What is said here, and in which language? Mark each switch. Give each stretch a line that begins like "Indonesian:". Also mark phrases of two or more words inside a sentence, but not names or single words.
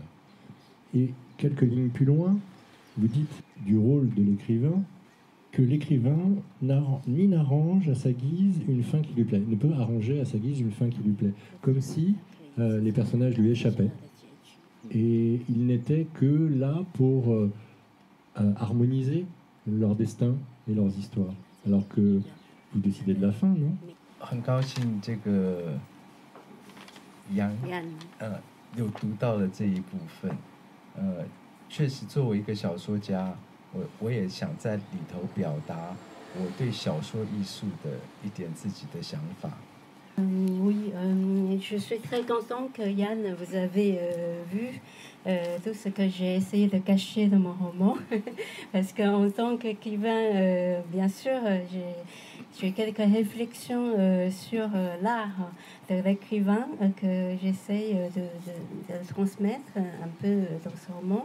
French: Et quelques lignes plus loin, vous dites du rôle de l'écrivain que l'écrivain ni n'arrange à sa guise une fin qui lui plaît, ne peut arranger à sa guise une fin qui lui plaît, comme si les personnages lui échappaient. Et il n'était que là pour harmoniser leur destin et leurs histoires. Alors que vous décidez de la fin, non?
Chinese: 很高兴这个杨有读到了这一部分。确实作为一个小说家，我也想在里头表达我对小说艺术的一点自己的想法。
French: Oui, je suis très content que Yann, vous avez vu tout ce que j'ai essayé de cacher dans mon roman. Parce qu'en tant qu'écrivain, bien sûr, j'ai quelques réflexions sur l'art de l'écrivain que j'essaye de transmettre un peu dans ce roman.